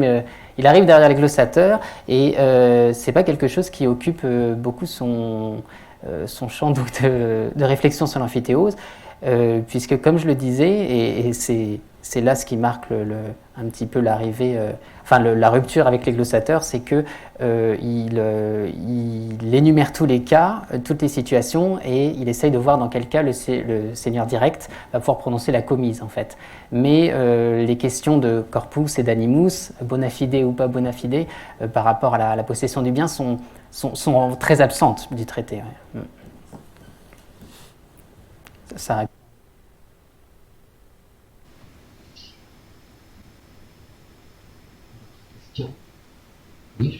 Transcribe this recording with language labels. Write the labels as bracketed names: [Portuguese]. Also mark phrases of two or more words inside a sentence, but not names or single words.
[French] il arrive derrière les glossateurs, et c'est pas quelque chose qui occupe beaucoup son champ de réflexion sur l'amphithéose, puisque comme je le disais, et c'est là ce qui marque un petit peu l'arrivée, la rupture avec les glossateurs, c'est que il énumère tous les cas, toutes les situations, et il essaye de voir dans quel cas le seigneur direct va pouvoir prononcer la commise, en fait. Mais les questions de corpus et d'animus, [Latin] bona fide [French] ou pas [Latin] bona fide, [French] par rapport à la possession du bien, sont très absentes du traité. Ouais. Ça Oui,